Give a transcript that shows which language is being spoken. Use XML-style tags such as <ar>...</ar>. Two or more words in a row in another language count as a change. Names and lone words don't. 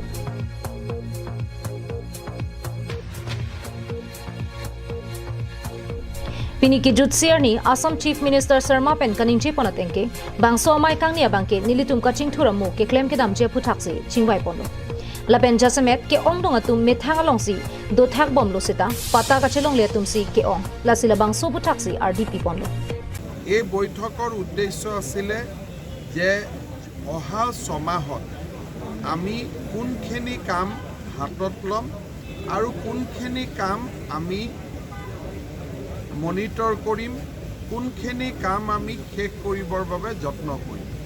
<mjw>Piniki Jutsiar ni Assam Chief Minister Sarma pen kaningche ponatengke bangso amai kangnia bangke nilitum kaching thuramu ke claim ke damje phuthakse chingwai pono lapen jasemet ke ongdong atum methanga longsi do thak bom losita pata kachelong le tumsi ke ong lasila bangso phuthakse RDP ponlo</mjw> <as>এই বৈঠকৰ উদ্দেশ্য আছিল যে অহা সমাহত আমি কোনখিনি কাম হাতত লম আৰু কোনখিনি কাম আমি মনিটৰ কৰিম কোনখিনি কাম আমি শেষ কৰিবৰ বাবে যত্ন কৰিম</as>